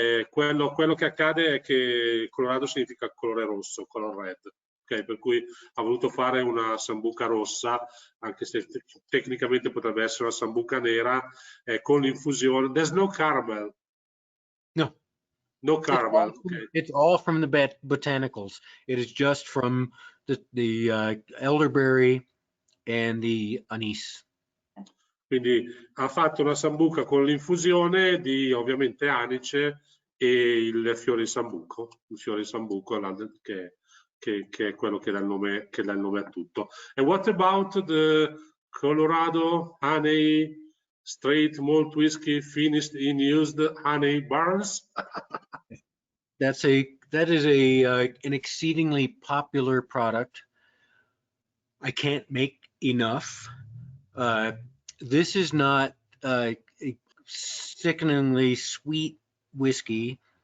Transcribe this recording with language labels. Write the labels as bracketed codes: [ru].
[it] Quello che accade è che Colorado significa colore rosso, [en] color red. [it] Okay, per cui ha voluto fare una sambuca rossa, anche se tecnicamente potrebbe essere una sambuca nera, con l'infusione. [en] There's no caramel. No. No caramel. It's all from the botanicals. It is just from the elderberry and the anise. [it] Quindi ha fatto una sambuca con l'infusione di ovviamente anice e il fiore di sambuco, che è quello che dà il nome a tutto. [en] And what about the Colorado honey straight malt whiskey finished in used honey barrels? That is an exceedingly popular product. I can't make enough. This is not a sickeningly sweet whiskey.